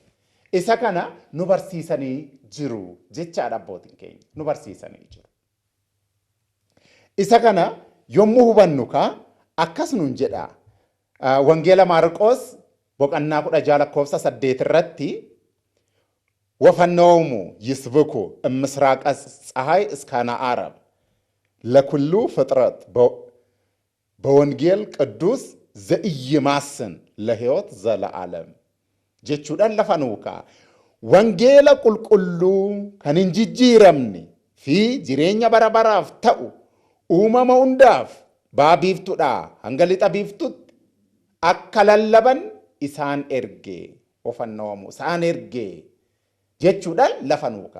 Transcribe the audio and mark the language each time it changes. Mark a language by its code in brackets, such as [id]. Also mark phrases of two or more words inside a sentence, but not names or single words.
[om] Isa kana nu barsiisanii jiru jechaadha abbootiin keenya. Nu barsiisanii jiru. Isa kana yommuu hubannu akkas nuun jedha. Wangeela Maarqoos boqonnaa 16:8 irratti [gez] ወፈነውሙ ይስብኩ እምስራቀ ፀሐይ እስከ ዓረብ ለኩሉ ፍጥረት በወንጌል ቅዱስ ዘኢይማስን ለሕይወት ዘለዓለም [om] jechuudhaan lafa nuuka wangeela qulqulluu kan hin jijjiiramne fi jireenya bara baraaf ta'u uumama hundaaf ba'a biiftuudhaa hanga lixa biiftuutti akka lallaban isaan ergee ofannoomu isaan ergee jechuudhaan lafa nuuka.